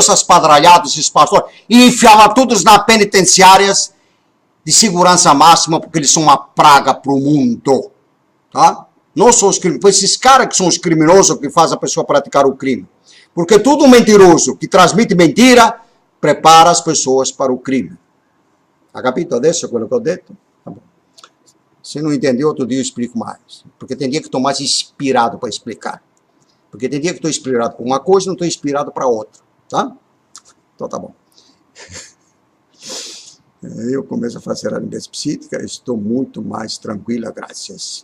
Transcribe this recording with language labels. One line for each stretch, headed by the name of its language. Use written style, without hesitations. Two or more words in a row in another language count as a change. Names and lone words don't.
Portuguese: Mesmo essas padralhadas, esses pastores, e enfiavam todos nas penitenciárias de segurança máxima, porque eles são uma praga para o mundo. Tá? Não são os criminosos, esses caras que são os criminosos que fazem a pessoa praticar o crime. Porque todo mentiroso que transmite mentira, prepara as pessoas para o crime.
Italian: Ha capito adesso quello che ho detto?
Portuguese: Tá bom. Se não entendeu, outro dia eu explico mais. Porque tem dia que estou mais inspirado para explicar. Porque tem dia que estou inspirado para uma coisa e não estou inspirado para outra. Tá? Então tá bom. Eu começo a fazer a limpeza psíquica, estou muito mais tranquila, graças.